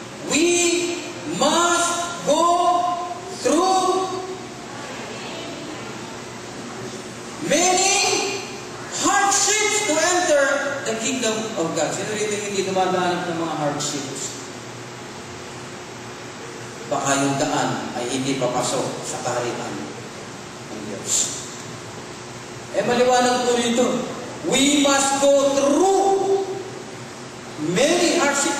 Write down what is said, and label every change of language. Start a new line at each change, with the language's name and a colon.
English: We must go through many hardships to enter the kingdom of God.
Filipino: Sino rito hindi dumadaan ng mga hardships? Baka yung daan ay hindi papasok sa kaharian ng Diyos. Maliwanag po rito.
English: We must go through many hardships.